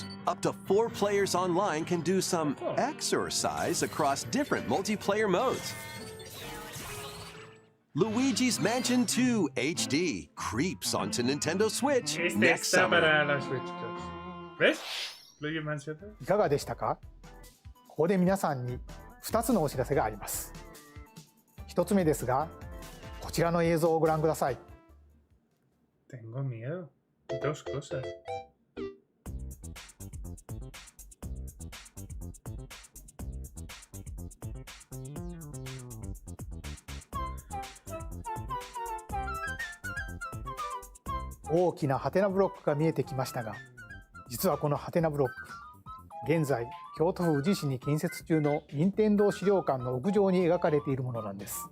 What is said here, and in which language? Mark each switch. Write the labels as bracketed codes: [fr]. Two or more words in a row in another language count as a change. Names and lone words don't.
[en] Up to 4 players online can do some exercise across different multiplayer modes. Luigi's Mansion 2 HD creeps onto Nintendo Switch next summer. [es] ¿Ves? Luigi Mansion 2. [ja] いかがでしたか？ここで皆さんに2つのお知らせがあります。1つ目ですが、こちらの映像をご覧ください。 [es] Tengo miedo. Dos cosas. [ja] 「大きなハテナブロックが見えてきましたが、実はこのハテナブロック、現在京都府宇治市に建設中の任天堂資料館の屋上に描かれているものなんです。